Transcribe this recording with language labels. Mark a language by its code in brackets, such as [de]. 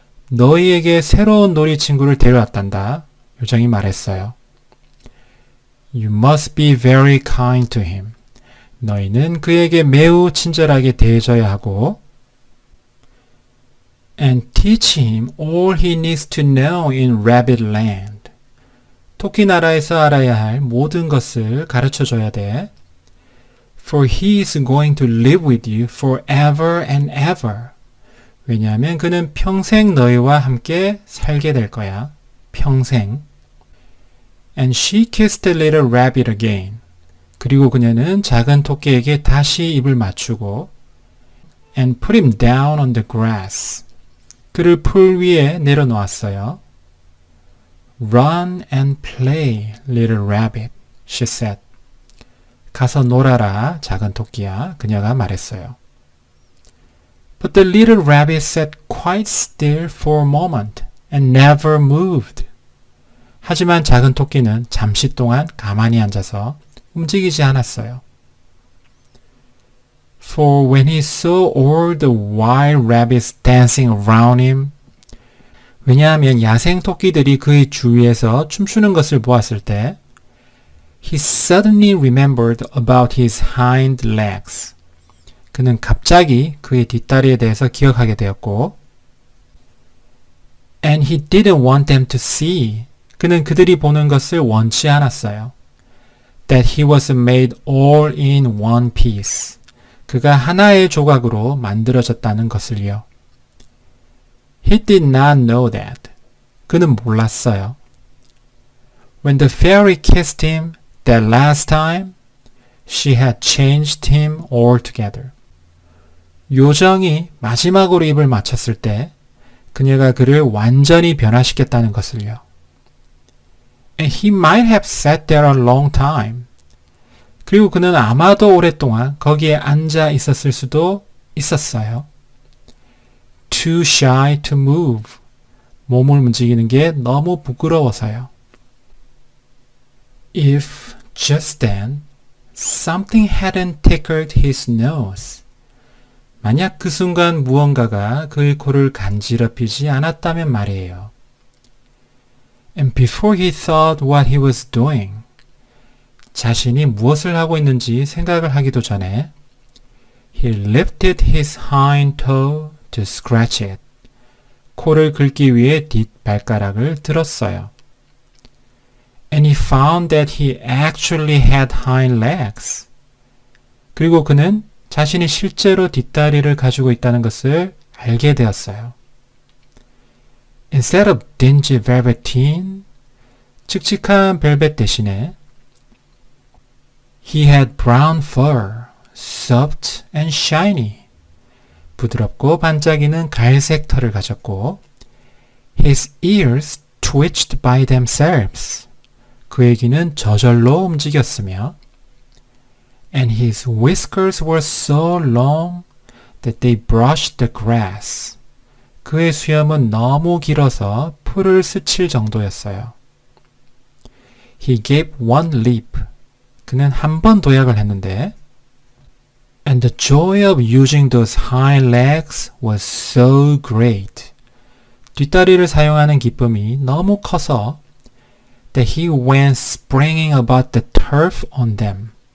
[ko] 너희에게 새로운 놀이 친구를 데려왔단다. 요정이 말했어요. [en] You must be very kind to him. [ko] 너희는 그에게 매우 친절하게 대해줘야 하고 [en] And teach him all he needs to know in Rabbit Land. [ko] 토끼 나라에서 알아야 할 모든 것을 가르쳐줘야 돼. [en] For he is going to live with you forever and ever. [ko] 왜냐하면 그는 평생 너희와 함께 살게 될 거야. 평생. [en] And she kissed the little rabbit again. [ko] 그리고 그녀는 작은 토끼에게 다시 입을 맞추고 [en] And put him down on the grass. [ko] 그를 풀 위에 내려놓았어요. [en] Run and play, little rabbit, she said. [ko] 가서 놀아라, 작은 토끼야. 그녀가 말했어요. [en] But the little rabbit sat quite still for a moment and never moved. [ko] 하지만 작은 토끼는 잠시 동안 가만히 앉아서 움직이지 않았어요. [en] For when he saw all the wild rabbits dancing around him, [ko] 왜냐하면 야생 토끼들이 그의 주위에서 춤추는 것을 보았을 때 [en] He suddenly remembered about his hind legs. [ko] 그는 갑자기 그의 뒷다리에 대해서 기억하게 되었고 [en] And he didn't want them to see. [ko] 그는 그들이 보는 것을 원치 않았어요. [en] That he was made all in one piece. [ko] 그가 하나의 조각으로 만들어졌다는 것을요. [en] He did not know that. [ko] 그는 몰랐어요. [en] When the fairy kissed him that last time, she had changed him altogether. [ko] 요정이 마지막으로 입을 맞췄을 때 그녀가 그를 완전히 변화시켰다는 것을요. [en] And he might have sat there a long time. [ko] 그리고 그는 아마도 오랫동안 거기에 앉아 있었을 수도 있었어요. [en] Too shy to move. [ko] 몸을 움직이는 게 너무 부끄러워서요. [en] If just then something hadn't tickled his nose. [ko] 만약 그 순간 무언가가 그의 코를 간지럽히지 않았다면 말이에요. [en] And before he thought what he was doing, [ko] 자신이 무엇을 하고 있는지 생각을 하기도 전에 [en] He lifted his hind toe to scratch it. [ko] 코를 긁기 위해 뒷발가락을 들었어요. [en] And he found that he actually had hind legs. [ko] 그리고 그는 자신이 실제로 뒷다리를 가지고 있다는 것을 알게 되었어요. [en] Instead of dingy velveteen, [ko] 칙칙한 벨벳 대신에 [en] He had brown fur, soft and shiny. [ko] 부드럽고 반짝이는 갈색 털을 가졌고 [en] His ears twitched by themselves. [ko] 그의 귀는 저절로 움직였으며 [en] And his whiskers were so long that they brushed the grass. [ko] 그의 수염은 너무 길어서 풀을 스칠 정도였어요. [en] He gave one leap. [ko] 그는 한 번 도약을 했는데 [en] And the joy of using those hind legs was so great. [ko] 뒷다리를 사용하는 기쁨이 너무 커서 [en] that he went springing about the turf on them.